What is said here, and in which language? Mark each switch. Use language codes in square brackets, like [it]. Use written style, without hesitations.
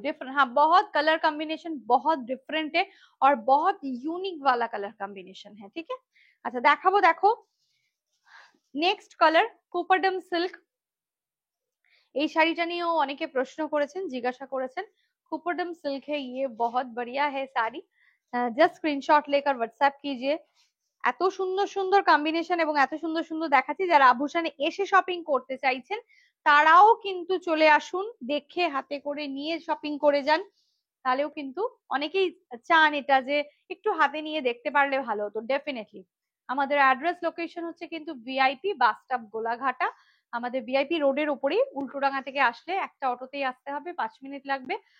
[hi] Different, हाँ बहुत colour combination बहुत डिफरेंट है, और बहुत यूनिक वाला कलर कॉम्बिनेशन है। ठीक है, अच्छा [bn] দেখাবো, দেখো নেক্সট কালার কুপারডাম সিল্ক। এই শাড়িটা নিয়েও অনেকে প্রশ্ন করেছেন, জিজ্ঞাসা করেছেন। [hi] कुपरडम सिल्क है ये, बहुत बढ़िया है साड़ी, जस्ट स्क्रीनशॉट लेकर व्हाट्सएप कीजिए। [bn] এত সুন্দর সুন্দর কম্বিনেশন এবং এত সুন্দর সুন্দর দেখাচ্ছি, যারা আভূষণে এসে শপিং করতে চাইছেন তারাও কিন্তু চলে আসুন, দেখে হাতে করে নিয়ে শপিং করে যান। তাহলেও কিন্তু অনেকেই চান এটা যে একটু হাতে নিয়ে দেখতে পারলে ভালো হতো। ডেফিনেটলি আমাদের অ্যাড্রেস লোকেশন হচ্ছে কিন্তু ভিআইপি বাস স্টপ গোলাঘাটা, আমাদের ভিআইপি রোডের উপরেই, উল্টোডাঙ্গা থেকে আসলে একটা অটোতেই আসতে হবে, 5 মিনিট লাগবে।